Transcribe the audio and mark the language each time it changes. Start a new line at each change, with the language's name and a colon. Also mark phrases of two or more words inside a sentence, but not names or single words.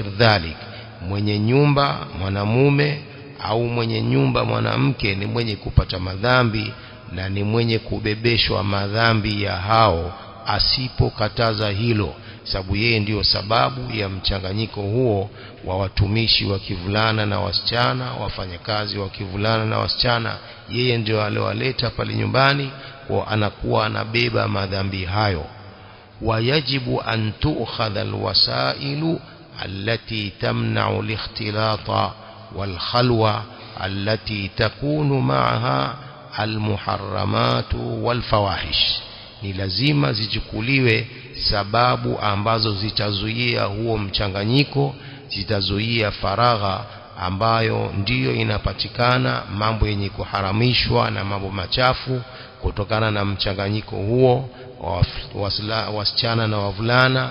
Swahili: dhalik, mwenye nyumba mwanamume au mwenye nyumba mwanamke ni mwenye kupata madhambi na ni mwenye kubebeshwa madhambi ya hao asipokataza hilo, sababu yeye ndiyo sababu ya mchanganyiko huo wa watumishi wa kivulana na wasichana, wafanyakazi wa kivulana na wasichana. Yeye ndiyo aliowaleta pale nyumbani, kwa anakuwa anabeba madhambi hayo.
Arabic: ويجب أن تؤخذ الوسائل التي تمنع الاختلاط والخلوة التي تكون معها المحرمات والفواحش,
Swahili: ni lazima zichukuliwe sababu ambazo zitazuia huo mchanganyiko, zitazuia faragha ambayo ndiyo inapatikana mambo yenye kuharamishwa na mambo machafu kutokana na mchanganyiko huo wasichana na wavulana.